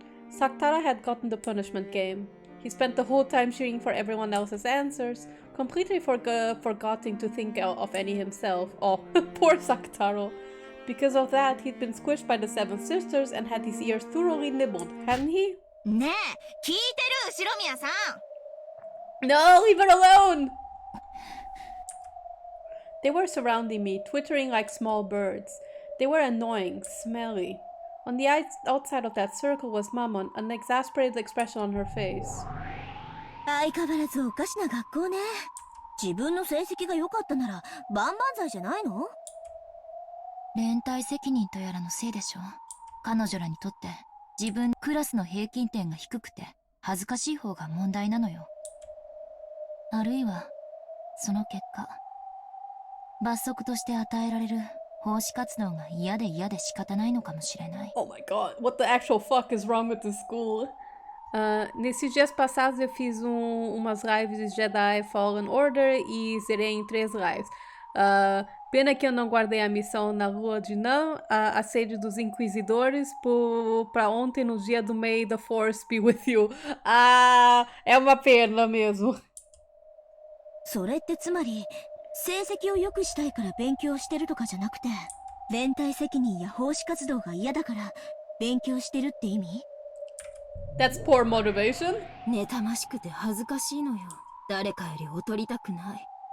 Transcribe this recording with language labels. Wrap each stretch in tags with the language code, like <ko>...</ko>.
<en>Sakutaro had gotten the punishment game. He spent the whole time cheering for everyone else's answers, completely forgetting to think of any himself. Oh, poor Sakutaro. Because of that, he'd been squished by the 7 sisters and had his ears thoroughly nibbled, hadn't he?</en> <ja>ねえ、聞いてる後宮さん。</ja> <en>No, leave her alone! They were surrounding me, twittering like small birds. They were annoying, smelly. On the outside of that circle was Mammon, an exasperated expression on her face.</en> <ja>相変わらずおかしな学校ね。自分の成績が良かったなら万々歳じゃないの？連帯責任とやらのせいでしょ。彼女らにとって自分クラスの平均点が低くて恥ずかしい方が問題なのよ。あるいはその結果、罰則として与えられる奉仕活動が嫌で仕方ないのかもしれない。</ja> <en>Oh my god, what the actual fuck is wrong with this school?</en> <pt>Nesses dias passados eu fiz umas lives de Jedi Fallen Order e zerei em 3 lives. Pena que eu não guardei a missão na lua de Nan, a sede dos Inquisidores, pra ontem no dia do</pt> <en>May the Force be with you.</en> <pt>É uma pena mesmo.</pt> <ja>それってつまり成績を良くしたいから勉強してるとかじゃなくて、連帯責任や奉仕活動が嫌だから勉強してるって意味？</ja> <en>That's poor motivation.</en> <ja>妬ましくて恥ずかしいのよ。誰かより劣りたくない。</ja>